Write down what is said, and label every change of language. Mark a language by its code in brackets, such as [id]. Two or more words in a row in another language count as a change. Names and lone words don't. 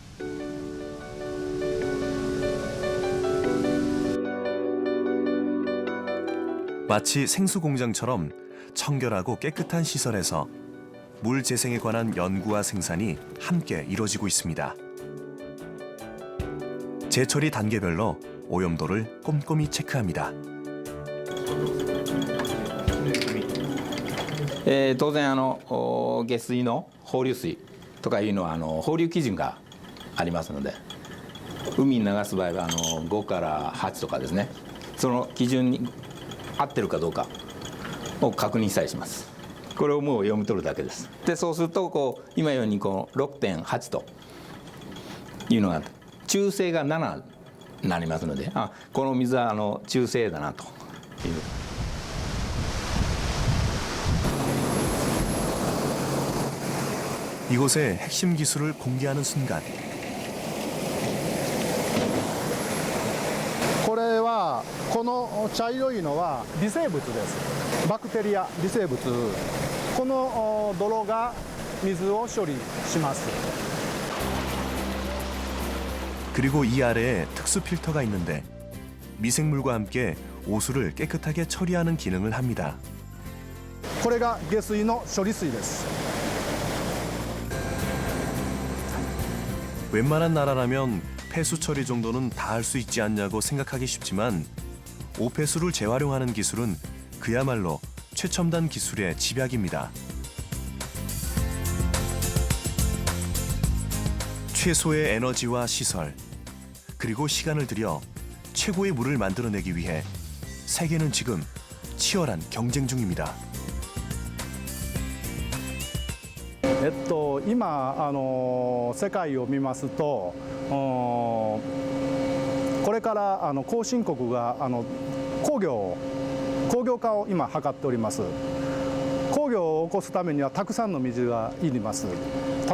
[ko] 마치 생수공장처럼 청결하고 깨끗한 시설에서 물 재생에 관한 연구와 생산이 함께 이루어지고 있습니다. 재처리 단계별로 오염도를 꼼꼼히 체크합니다. [ja] 当然下水の放流水とかいうのは放流基準がありますので、海に流す場合は5から8とかですね、その基準に合ってるかどうかを確認さえします。これをもう読み取るだけです。でそうすると今ように6.8 というのが中性が7になりますので、この水は中性だなという。 [ko] 이곳의 핵심 기술을 공개하는 순간 [ja] これはこの茶色いのは微生物です。バクテリア微生物。この泥が水を処理します。 [ko] 그리고 이 아래에 특수 필터가 있는데 미생물과 함께 오수를 깨끗하게 처리하는 기능을 합니다. [ja] これが下水の処理水です。 [ko] 웬만한 나라라면 폐수 처리 정도는 다 할 수 있지 않냐고 생각하기 쉽지만 오폐수를 재활용하는 기술은 그야말로 최첨단 기술의 집약입니다. 최소의 에너지와 시설, 그리고 시간을 들여 최고의 물을 만들어내기 위해 세계는 지금 치열한 경쟁 중입니다. [ja] 今世界を見ますとこれから後進国が工業化を今図っております。工業を起こすためにはたくさんの水がいります。